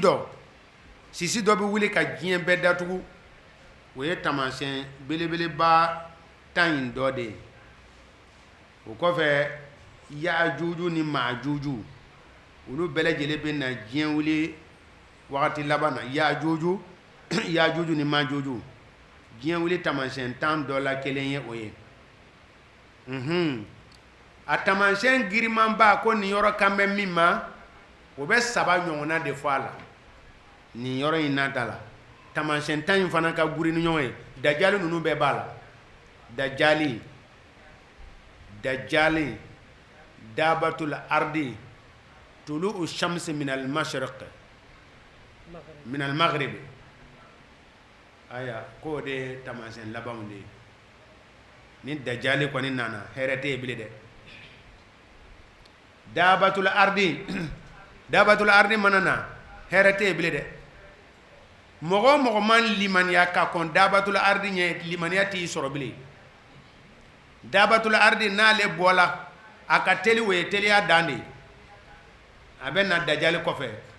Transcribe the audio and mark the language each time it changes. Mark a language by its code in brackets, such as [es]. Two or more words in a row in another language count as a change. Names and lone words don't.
[bm] dɔ bɛ wuli ka diɲɛ bɛɛ datugu o ye taamasiyɛn belebeleba 10 in dɔ de ye o kɔfɛ yaajuju ni maajuju olu bɛɛ lajɛlen bɛ na diɲɛ wuli wagati laban na yaajuju ni maajuju diɲɛ wuli taamasiyɛn 10 dɔ la kelen ye o ye a taamasiyɛn girimanba ko nin yɔrɔ kan bɛ min ma o bɛ 3 ɲɔgɔnna de fɔ a la nin yɔrɔ in nata la taamasiyɛn 10 in fana ka guri ni ɲɔgɔn ye dajali ninnu bɛɛ b'a la dajali [ar] دابة الأرض طلوع الشمس من المشرق من المغرب [bm] aya ko de taamasiyɛn labanw de ye ni dajali kɔni nana hɛrɛ tɛ ye bilen dɛ dabatul ardi mana na hɛrɛ tɛ ye bilen dɛ mɔgɔ o mɔgɔ man limaniya ka kɔn dabatul ardi ɲɛ limaniya t'i sɔrɔ bilen dabatul ardi n'ale bɔla a ka teli o ye teliya dan de a bɛ na dajali kɔfɛ